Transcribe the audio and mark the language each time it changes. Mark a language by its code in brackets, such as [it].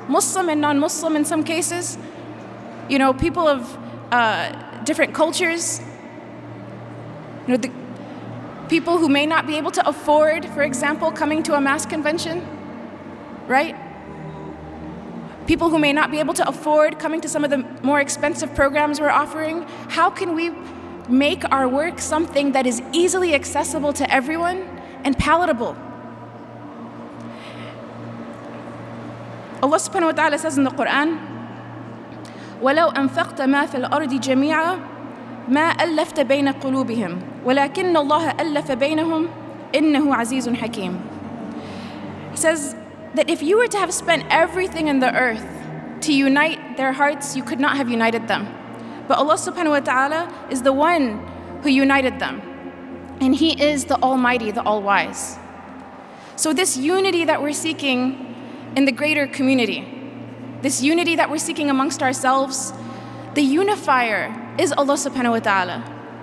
[en] Muslim and non-Muslim in some cases, you know, people of different cultures, you know, the people who may not be able to afford, for example, coming to a mass convention, right? People who may not be able to afford coming to some of the more expensive programs we're offering. How can we make our work something that is easily accessible to everyone and palatable? Allah subhanahu wa ta'ala says in the Quran, [ar] وَلَوْ أَنفَقْتَ مَا فِي الْأَرْضِ جَمِيعًا مَا أَلَّفْتَ بَيْنَ قُلُوبِهِمْ وَلَكِنَّ اللَّهَ أَلَّفَ بَيْنَهُمْ إِنَّهُ عَزِيزٌ حَكِيمٌ. [en] He says that if you were to have spent everything in the earth to unite their hearts, you could not have united them. But Allah subhanahu wa ta'ala is the one who united them. And He is the Almighty, the All-Wise. So this unity that we're seeking in the greater community, this unity that we're seeking amongst ourselves, the unifier is Allah subhanahu wa ta'ala.